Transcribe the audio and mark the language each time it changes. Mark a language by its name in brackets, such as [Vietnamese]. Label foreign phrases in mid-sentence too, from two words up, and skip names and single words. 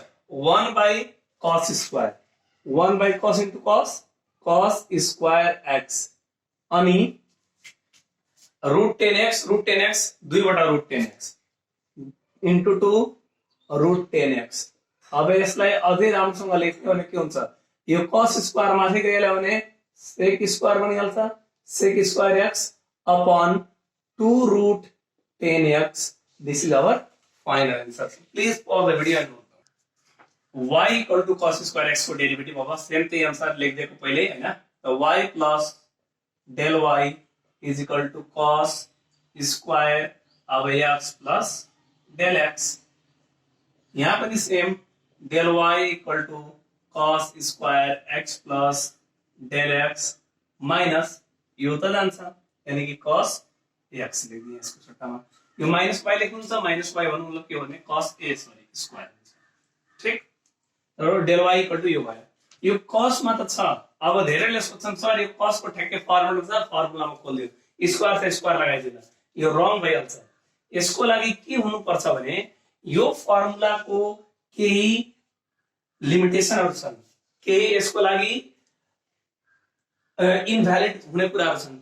[English] 1 by cos square, 1 by cos into cos square x and root 10x 2 times root 10x into 2 root 10x 2 बटा रुट 10x इन्टु 2 रुट 10x। [Nepali] अब यसलाई अझै राम्रोसँग लेख्ने भने के हुन्छ? यो [English] cos square [Nepali] माथि गयो भने sec स्क्वायर बनिहाल्छ, [English] sec square x upon 2 root 10x. This is our final answer. Please pause the video and note. Y equal to cos square x [Nepali] को डेरिवेटिभ अब सेम त्यही अनुसार लेखिदिएको पहिले हैन। [English] so y plus del y is equal to cos square now x plus del x. [Nepali] यहाँ पनि सेम [English] del y equal to cos square x plus del x [Nepali] माइनस यो त जान्छ, यानी कि cos x लेख्दिए यसको सट्टामा। यो माइनस y लेख्नुहुन्छ, माइनस y भन्नु मतलब के हो भने cos a स्क्वायर हुन्छ। ठीक, र [English] del y equal to [Nepali] यो भयो। यो cos मा त छ। अब धेरैले सोच्छन् सर यो cos को ठ्याक्कै फर्मुला छ, फर्मुलामा खोल्दियो, स्क्वायर से स्क्वायर लगाइदिनु। यो रङ भइहाल्छ। यसको लागि के हुनु पर्छ भने यो फर्मुलाको केही लिमिटेसनहरु छन्, केही यसको लागि इनभ्यालिड हुने कुराहरु छन्।